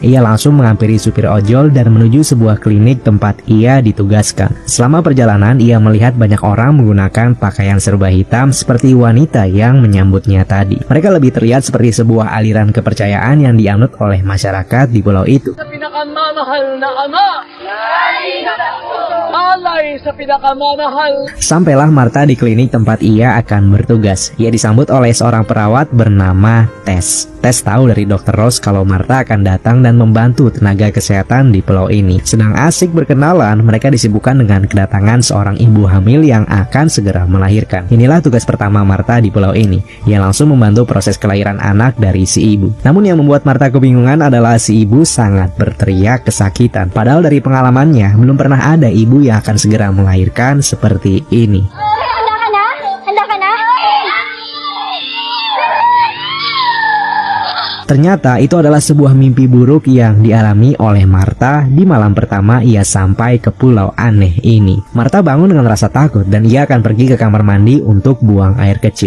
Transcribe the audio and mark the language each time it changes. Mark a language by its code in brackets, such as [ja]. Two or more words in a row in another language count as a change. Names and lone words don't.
[id] Ia langsung menghampiri supir ojol dan menuju sebuah klinik tempat ia ditugaskan. Selama perjalanan, ia melihat banyak orang menggunakan pakaian serba hitam seperti wanita yang menyambutnya tadi. Mereka lebih terlihat seperti sebuah aliran kepercayaan yang dianut oleh masyarakat di pulau itu. [tl] Sa pinakama pinakamamahal na ama. Alay sa pinakamamahal. [id] Sampailah Martha di klinik tempat ia akan bertugas. Ia disambut oleh seorang perawat bernama Tess. Tess tahu dari Dr. Rose kalau Martha akan datang dan membantu tenaga kesehatan di pulau ini. Sedang asik berkenalan, mereka disibukkan dengan kedatangan seorang ibu hamil yang akan segera melahirkan. Inilah tugas pertama Martha di pulau ini. Ia langsung membantu proses kelahiran anak dari si ibu. Namun yang membuat Martha kebingungan adalah si ibu sangat berteriak kesakitan. Padahal dari pengalamannya, belum pernah ada ibu yang akan segera melahirkan seperti ini. [tl] Handa ka na? Handa ka na? [id] Ternyata itu adalah sebuah mimpi buruk yang dialami oleh Martha di malam pertama ia sampai ke pulau aneh ini. Martha bangun dengan rasa takut dan ia akan pergi ke kamar mandi untuk buang air kecil.